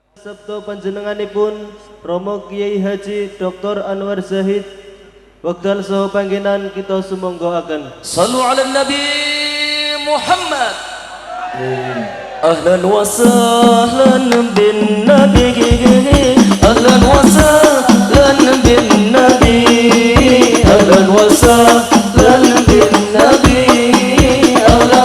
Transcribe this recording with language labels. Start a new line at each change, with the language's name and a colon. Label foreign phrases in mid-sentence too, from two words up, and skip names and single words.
Javanese: sabda panjenenganipun Romo Kiai Haji Dr. Anwar Zahid wekdal saha panggenan kita sumangga akan
Arabic: صلوا على النبي محمد. أهلا وسهلا بالنبي، أهلا وسهلا بالنبي، أهلا وسهلا بالنبي، أهلا